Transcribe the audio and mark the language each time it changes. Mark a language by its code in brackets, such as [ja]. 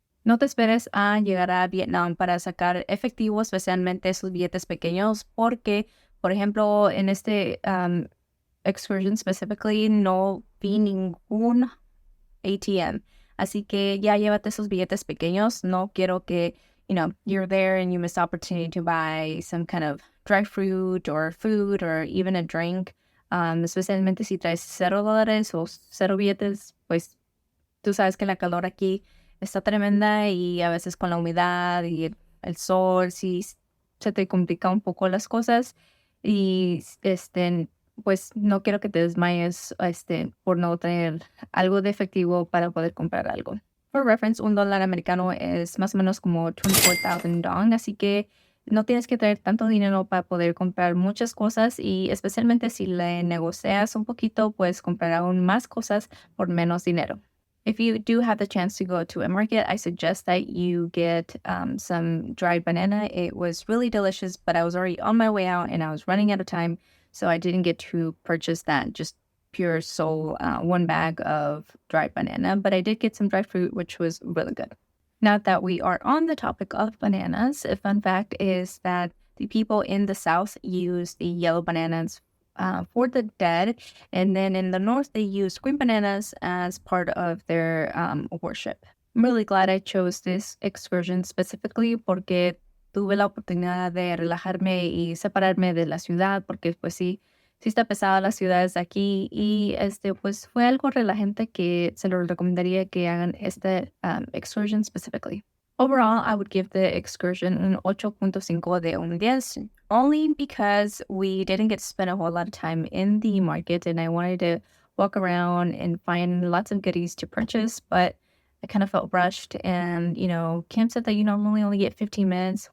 [es] No te esperes a llegar a Vietnam para sacar efectivo, especialmente esos billetes pequeños, porque, por ejemplo, en este [en] excursion specifically, [es] no vi ningún ATM. Así que ya llévate esos billetes pequeños. No quiero que, [en] you're there and you miss the opportunity to buy some kind of dry fruit or food or even a drink. [es] Especialmente si traes $0 o 0 billetes, pues tú sabes que la calor aquí está tremenda y a veces con la humedad y el sol sí se te complica un poco las cosas y pues no quiero que te desmayes por no tener algo de efectivo para poder comprar algo. [en] For reference, [es] $1 americano es más o menos como 24,000 dong, así que no tienes que tener tanto dinero para poder comprar muchas cosas y especialmente si le negocias un poquito, puedes comprar aún más cosas por menos dinero. [en] If you do have the chance to go to a market, I suggest that you get some dried banana. It was really delicious, but I was already on my way out and I was running out of time, so I didn't get to purchase that just pure sole one bag of dried banana, but I did get some dried fruit, which was really good. Now that we are on the topic of bananas, a fun fact is that the people in the south use the yellow bananas for the dead, and then in the north they use green bananas as part of their worship. I'm really glad I chose this excursion specifically [es] porque tuve la oportunidad de relajarme y separarme de la ciudad porque pues sí está pesada las ciudades de aquí y pues fue algo relajante que se lo recomendaría que hagan [en] excursion specifically. Overall, I would give the excursion an 8.5 [es] de un [en] 10, only because we didn't get to spend a whole lot of time in the market and I wanted to walk around and find lots of goodies to purchase. But I kind of felt rushed. And, Kim said that you normally only get 15 minutes.